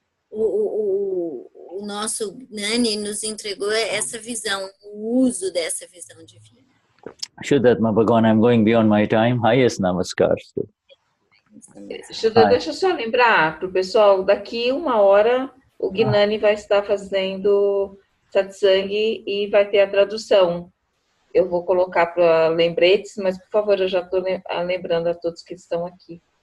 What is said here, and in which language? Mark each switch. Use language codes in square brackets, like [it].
[pt] O nosso Gnani nos entregou essa visão, o uso dessa visão divina. [en] Vishuddhatma Bhagavan, I'm going beyond my time. Highest Namaskar. [pt] Shuddha, deixa eu só lembrar para o pessoal, daqui 1 hora o Gnani vai estar fazendo satsang e vai ter a tradução. Eu vou colocar para lembretes, mas por favor, eu já estou lembrando a todos que estão aqui.